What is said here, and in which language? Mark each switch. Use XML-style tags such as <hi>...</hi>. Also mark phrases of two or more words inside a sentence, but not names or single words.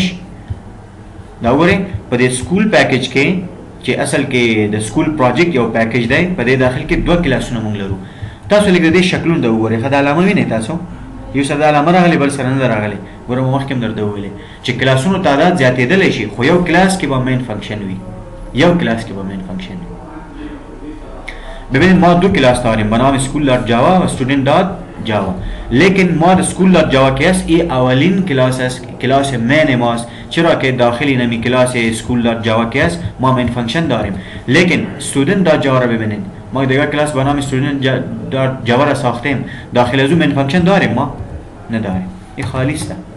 <ps>دا وګورئ په دې</ps> <en>school package</en> <ps>کې چې اصل کې د</ps> <en>school project</en> <ps>یو پیکج دی، په دې داخل کې 2 کلاسونه مونږ لرو. تاسو لږ د دې شکلونه ته وګورئ، ښه د علامه وینئ تاسو، یو سره د علامه راغلی بل سره نه راغلی. ګوره مو مخکې هم درته وویلې چې کلاسونو تعداد زیاتېدلی شي، خو یو کلاس کې به</ps> <en>main function</en> <ps>وي، یو کلاس کې به</ps> <en>main function</en> <ps>وي.</ps> <fa>ببینید ما 2 کلاس داریم، به نام</fa> <en>school dot java</en> <fa>و</fa> <en>student dot java,</en> <fa>لیکن ما در</fa> <en>school dot java</en> <fa>که است این اولین کلاس است، کلاس مین ماست، چرا که داخلی نمی کلاس</fa> <en>school dot java</en> <fa>که است ما</fa> <en>main function</en> <fa>داریم. لیکن</fa> <en>student dot java</en> <fa>را ببینید، ما دیگر کلاس به نام</fa> <en>student dot java</en> <fa>را ساختیم، داخل از اون</fa> <en>main function</en> <fa>داریم ما نداریم، این خالی است.</fa>